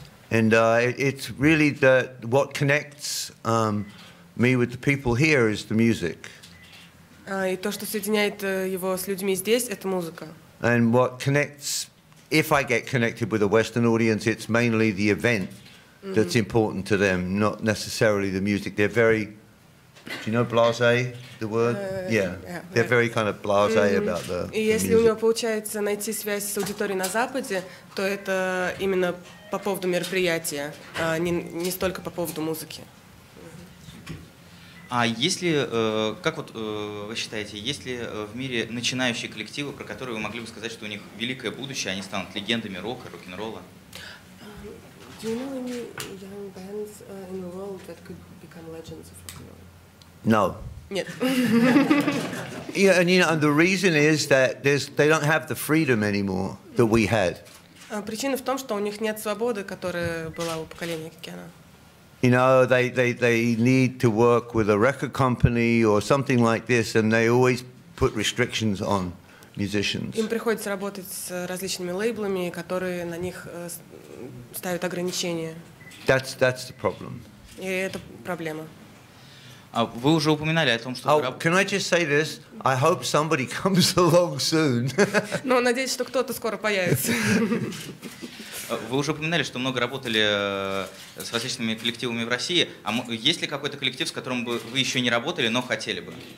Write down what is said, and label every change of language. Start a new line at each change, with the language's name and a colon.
English: And it's really what connects me with the people here is the music.
Russian: И то, что соединяет его с людьми здесь, это музыка.
English: And what connects, if I get connected with a Western audience, it's mainly the event that's important to them, not necessarily the music. They're very, do you know blasé, the word? Yeah. They're very kind of blasé about the
Russian: И если у него получается найти связь с аудиторией на Западе, то это именно по поводу мероприятия, не столько по поводу музыки. А если, как вот вы считаете, есть ли в мире начинающие коллективы, про которые вы могли бы сказать, что у них великое будущее, они станут легендами рока, рок-н-ролла?
English: Do you know any young bands in the world that could become legends of rock and roll? No.
Russian: Нет.
English: Yeah, and you know, and the reason is that they don't have the freedom anymore that we had.
Russian: Причина в том, что у них нет свободы, которая была у поколения Кена.
English: You know, they need to work with a record company or something like this, and they always put restrictions on musicians.
Russian: Им приходится работать с различными лейблами, которые на них ставят ограничения.
English: That's the problem.
Russian: И это проблема. А вы уже упоминали о том, что...
English: Oh, can I just say this? I hope somebody comes along soon.
Russian: Но надеюсь, что кто-то скоро появится. Вы уже упоминали, что много работали с различными коллективами в России. А есть ли какой-то коллектив, с которым бы вы еще не работали, но хотели бы?